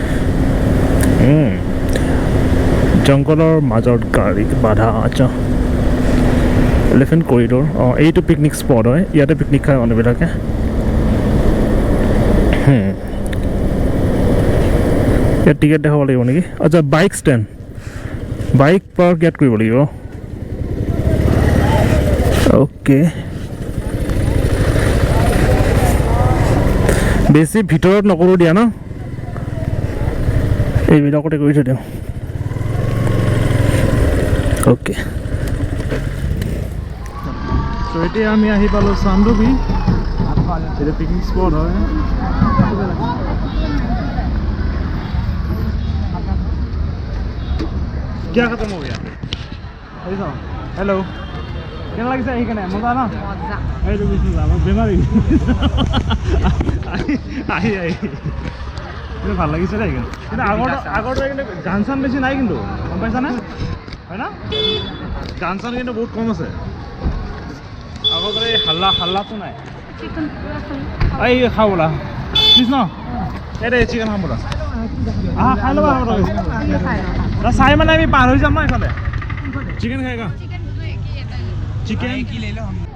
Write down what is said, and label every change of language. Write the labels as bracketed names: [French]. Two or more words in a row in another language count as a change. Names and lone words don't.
[Assamese] জংঘলৰ মাজত গাড়ী বাধা আচ্ছা [English] elephant corridor [Assamese] অঁ এইটো [English] picnic spot [Assamese] হয় ইয়াতে পিকনিক খায় মানুহবিলাকে ইয়াত টিকেট দেখাব লাগিব নেকি আচ্ছা [English] bike stand bike park [Assamese] ইয়াত কৰিব লাগিব অ'কে বেছি ভিতৰত নকৰোঁ দিয়া ন এইবিলাকতে কৰি থৈ দিওঁ [English] okay so' [Assamese] এতিয়া আমি আহি পালোঁ চান্দুবি এইটো [English] picnic spot [Assamese] হয় [Hindi] क्या खत्म हो गया हेलो [Assamese] কেনে লাগিছে আহি কেনে মজা ন এইটো বেছি যাম বেমাৰী আহি কিন্তু ভাল লাগিছে দেই কিন্তু আগৰ কিন্তু গান চান বেছি নাই কিন্তু গম পাইছানে হয় না গান চান কিন্তু বহুত কম আছে আগৰ এই হাল্লাটো নাই এই খাওঁ বোলা প্লিজ ন এই চিকেন খাম বোলা খাই ল'বা চাই মানে আমি পাৰ হৈ যাম ন এইফালে চিকেন খাইগা [Hindi] चिकन की ले लो हम